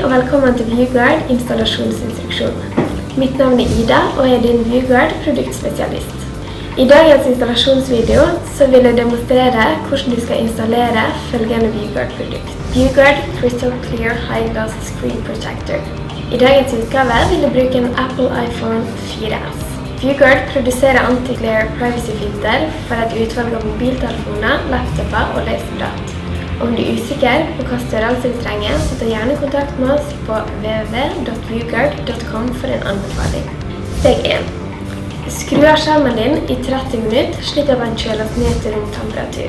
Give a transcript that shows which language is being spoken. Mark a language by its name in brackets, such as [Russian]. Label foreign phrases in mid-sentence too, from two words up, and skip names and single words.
[Norwegian] Velkommen til ViewGuard installasjonsinstruksjon. Mitt navn er Ida, og jeg er din ViewGuard produktspesialist. I dagens installasjonsvideo så vil jeg demonstrere hvordan du skal installere følgende ViewGuard-produkt. ViewGuard Crystal Clear High Gloss Screen Protector. I dagens utgave vil jeg bruke en Apple iPhone 4S. ViewGuard produserer anti-glare privacy-filter for et utvalg av mobiltelefoner, laptoper og laserprat. Om du er usikker på hva størrelse du trenger, så ta gjerne kontakt med oss på www.viewguard.com for en anbefaling. Steg 1. Skru av skjermen din i 30 minutter, slik at den kjøles ned til romtemperatur.